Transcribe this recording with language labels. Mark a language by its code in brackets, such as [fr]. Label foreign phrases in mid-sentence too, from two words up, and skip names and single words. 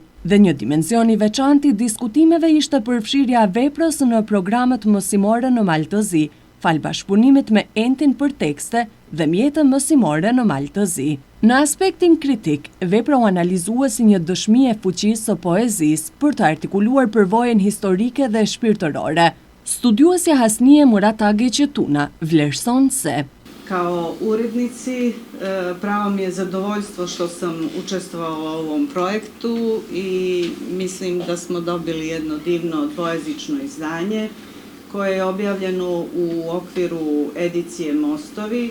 [sq] Dhe një dimension i veçantë i diskutimeve ishte përfshirja e veprës në programet mësimore në Maltëzi, fal bashkëpunimit me entin për tekste dhe mjetën mësimore në Maltëzi. Në aspektin kritik, vepra u analizua si një dëshmi e fuqisë së poezisë për të artikuluar përvojën historike dhe shpirtërore. Studiuesja Hasnie Muratagić Tuna vlerëson se [bs] Kao urednici, pravo mi je zadovoljstvo što sam učestvovala u ovom projektu i mislim da smo dobili jedno divno dvojezično izdanje koje je objavljeno u okviru edicije Mostovi.